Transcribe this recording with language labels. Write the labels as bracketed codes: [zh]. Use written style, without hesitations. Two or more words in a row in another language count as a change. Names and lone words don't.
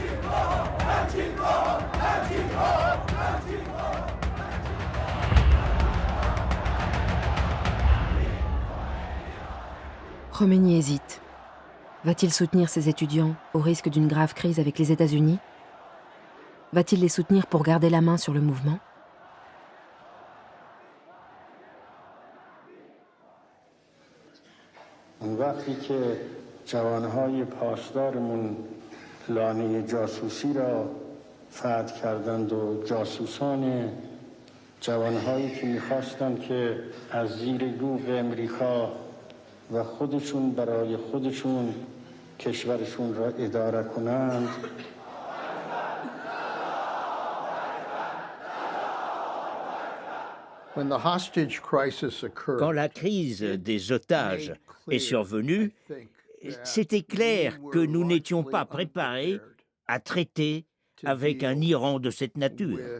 [fr] Khomeini hésite. Va-t-il soutenir ses étudiants au risque d'une grave crise avec les États-Unis? Va-t-il les soutenir pour garder la main sur le mouvement? [fa] وقتی که جوانهای پاسدارمون لانه جاسوسی را فتح کردند و جوانهایی که می‌خواستند که از زیر دوغ امریکا و خودشون برای خودشون کشورشون را اداره کنند. [fr] Quand la crise des otages est survenue, c'était clair que nous n'étions pas préparés à traiter avec un Iran de cette nature.